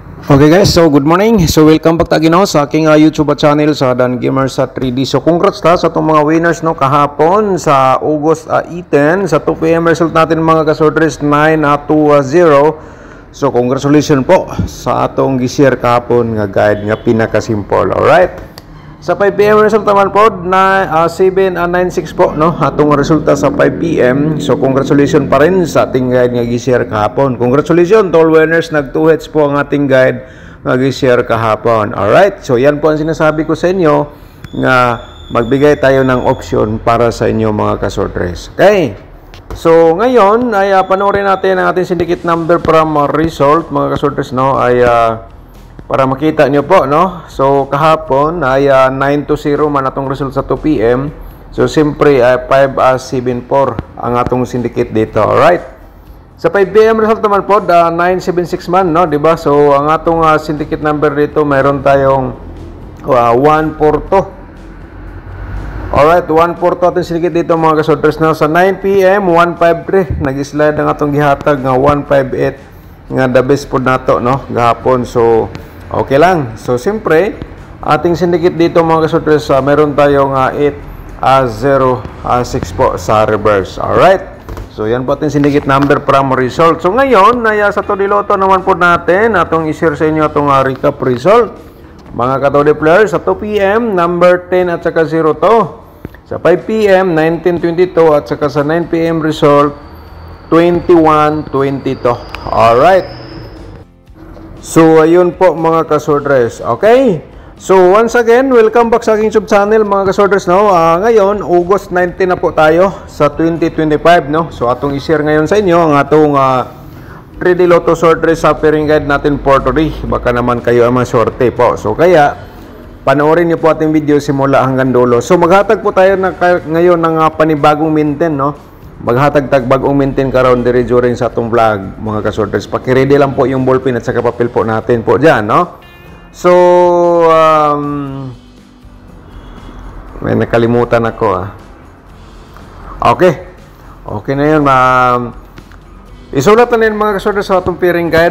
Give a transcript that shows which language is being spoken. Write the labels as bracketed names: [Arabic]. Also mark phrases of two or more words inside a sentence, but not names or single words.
[English] Okay guys, so good morning. [Filipino] So [English] welcome back [Filipino] tagino sa aking [English] YouTube channel [Filipino] sa Dan Gamer sa 3D. So congrats ta sa itong mga winners no kahapon sa August 18 sa 2 PM result natin mga kasorters 9-2-0. [Cebuano] So congratulations po sa atong gi-share kahapon nga guide nga pinaka-simple. [English] Alright. [Cebuano] Sa 5 PM result naman po na 7-9-6 po no atong resulta sa 5 PM. [Filipino] So congratulations pa rin sa ating guide nga gi-share kahapon. [English] Congratulations to all winners, [Filipino] nag 2 hits po ang ating guide nga gi-share kahapon. Alright, so yan po ang sinasabi ko sa inyo nga magbigay tayo ng option para sa inyo mga kasortres. [English] Okay. [Filipino] So ngayon ay panoorin natin ang ating [English] syndicate number [Filipino] from result mga kasortres no ay para makita nyo po, no? [Cebuano] So, kahapon ay 9-0 man atong result sa 2 PM. So, siyempre, 5-7-4 ang atong syndicate dito. [English] Alright? [Cebuano] Sa 5 PM result naman po, 9-7-6 man, no? [Filipino] Diba? So, ang atong [English] syndicate number [Filipino] dito, mayroon tayong 1-4-2. [Cebuano] Alright, 1-4-2 atong syndicate dito, mga kasorters. [Filipino] No? Sa 9 PM, 1-5-3. [Cebuano] Nag-slide ang atong gihatag nga 1-5-8. Nga [English] the best [Cebuano] po nato, no? Gahapon. So, okay lang. [Filipino] So, siyempre, ating syndicate dito mga kasortres, meron tayong 8-0-6 po sa reverse. [English] Alright? [Filipino] So, yan po ating [English] syndicate number [Filipino] from result. So, ngayon, sa Todiloto naman po natin, atong i-share sa inyo atong [English] recap result. [Filipino] Mga katodi players, sa 2 PM, number 10 at saka 0 to. Sa 5 PM, 19-22 at saka sa 9 PM result, 21-22. [English] Alright. [Filipino] So, ayun po mga kasortres. Okay? So, once again, [English] welcome back [Filipino] sa aking [English] YouTube channel [Filipino] mga kasortres, no? Ngayon, August 19 na po tayo sa 2025, no? [Cebuano] So, atong i-share ngayon sa inyo ang atong 3D Lotto sortres sa [English] pairing guide [Cebuano] natin [English] for today. [Filipino] Baka naman kayo ang maswerte po. So, kaya, panoorin niyo po ating video simula hanggang dulo. So, maghatag po tayo ngayon ng panibagong maintain, no? [Cebuano] Maghatag bagong maintain karon diri during sa atong vlog mga kasorters. [Filipino] Paki-ready lang po yung ballpen at saka papel po natin po diyan, no? So may nakalimutan ako Okay. Okay na yun. [Cebuano] Isulat na yun mga kasorters sa atong [English] pairing guide.